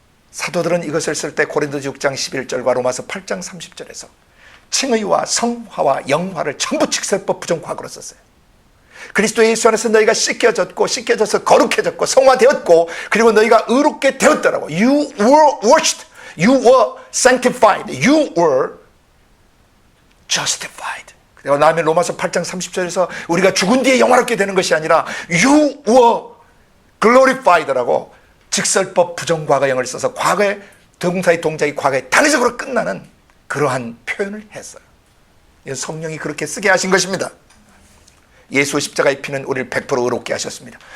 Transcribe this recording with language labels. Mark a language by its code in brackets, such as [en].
[ko] 사도들은 이것을 쓸 때 고린도서 6장 11절과 로마서 8장 30절에서 칭의와 성화와 영화를 전부 직설법 부정과거로 썼어요. 그리스도 예수 안에서 너희가 씻겨져서 거룩해졌고 성화되었고 그리고 너희가 의롭게 되었더라고. [en] You were washed, you were sanctified, you were justified. [ko] 그리고 다음에 로마서 8장 30절에서 우리가 죽은 뒤에 영화롭게 되는 것이 아니라 [en] you were glorified [ko] 라고 직설법 부정과거형을 써서 과거의 동사의 동작이 과거에 단회적으로 끝나는 그러한 표현을 했어요. 성령이 그렇게 쓰게 하신 것입니다. 예수 십자가의 피는 우리를 100% 의롭게 하셨습니다.